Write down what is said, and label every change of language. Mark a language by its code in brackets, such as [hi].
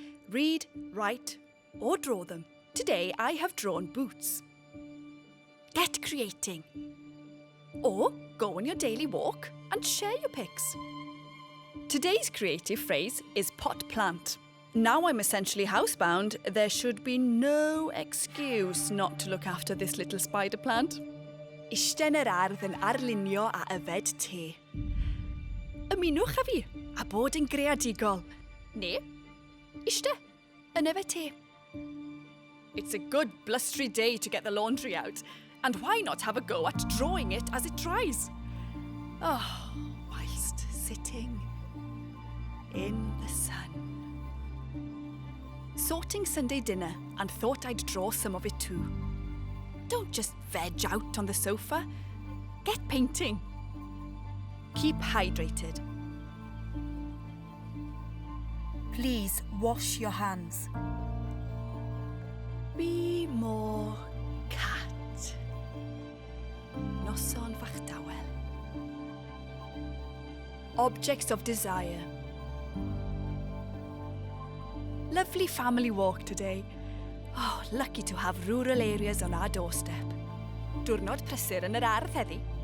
[en] Read, write, or draw them. Today I have drawn boots. Get creating. Or go on your daily walk and share your pics. Today's creative phrase is pot plant. Now I'm essentially housebound, there should be no excuse not to look after this little spider plant. [cy] Eistedd yn yr ardd yn arlunio a yfed te. Ymunwch â fi a bod yn creadigol. Ne, eistedd yn yfed te. [en] It's a good blustery day to get the laundry out, and why not have a go at drawing it as it dries? Oh, whilst sitting in the sun. Sorting Sunday dinner and thought I'd draw some of it too. Don't just veg out on the sofa. Get painting. Keep hydrated. Please wash your hands. Be more cat. [cy] Noson fach dawel. [en] Objects of desire. Lovely family walk today. Oh, lucky to have rural areas on our doorstep. [cy] Diwrnod prysur yn yr ardd heddi.